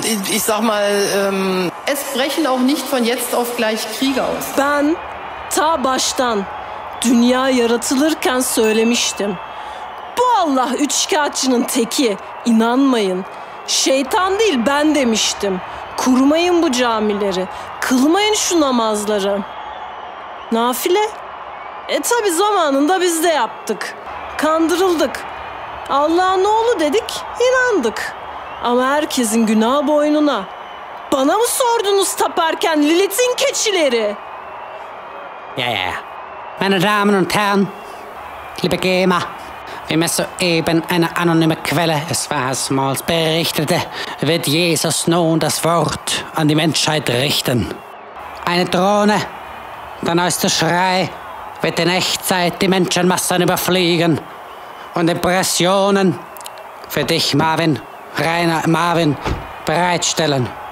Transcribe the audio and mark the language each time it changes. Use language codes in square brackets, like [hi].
[de] Ich sag mal, es brechen auch nicht von jetzt auf gleich Kriege aus. [tr] Ben ta baştan dünya yaratılırken söylemiştim. Bu Allah üçkağıtçının teki. İnanmayın. Şeytan değil ben demiştim. Kurmayın bu camileri. Kılmayın şu namazları. Nafile? Tabi zamanında biz de yaptık. Kandırıldık. Allah'ın oğlu dedik, inandık. Ama herkesin günahı boynuna. Bana mı sordunuz taparken Lilith'in keçileri? [de] Ja. Meine Damen und Herren, liebe Gamer, wie mir soeben eine anonyme Quelle, es war Smalls, berichtete, wird Jesus nun das Wort an die Menschheit richten. Eine Drohne, der neueste Schrei, wird in Echtzeit die Menschenmassen überfliegen und Impressionen für dich, Marvin, Rainer Marvin, bereitstellen.